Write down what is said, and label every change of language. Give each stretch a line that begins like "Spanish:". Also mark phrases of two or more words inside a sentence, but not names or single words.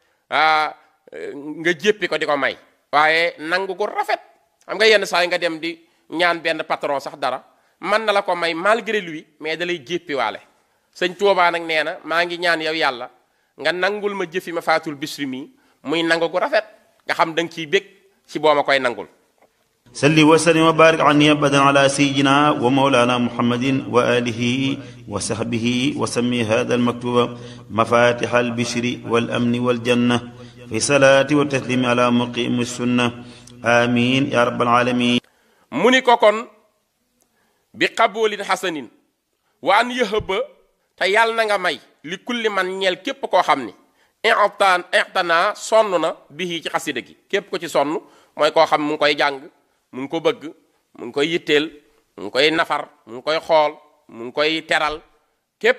Wolof: nga jéppi ko di ko may waaye nangu gu rafet xam nga yenn saa yi nga dem di ñaan benn patron sax dara mën na la ko may
French: malgré lui mais
Wolof: da lay jéppi waale sëñ Tuubaa nag nee na maa ngi ñaan yow yàlla nga nangul ma jëfi Mafatihul Bichri mi muy nangu gu rafet nga xam da nga ciy bég ci boo ma koy nangul
Arabic: صل وسلم وبارك عني أبدا على سيدنا ومولانا محمد وآله وصحبه وسمّ هذا المكتوب مفاتح البشر والأمن والجنة في صلاتي وتسليمي على مقيم السنة آمين يا رب العالمين
Wolof: mu ni ko kon
Arabic: بقبول حسن وأن يهبا
Wolof: te yàlla na nga may
Arabic: لكل من
Wolof: ñeel képp koo xam ni ixtana sonn na bihi ci xasida gi képp ko ci sonn mooy koo xam mu ngi koy jàng mu ngi ko bëgg mu ngi koy yitteel mu ngi koy nafar mu ngi koy xool mu ngi koy teral képp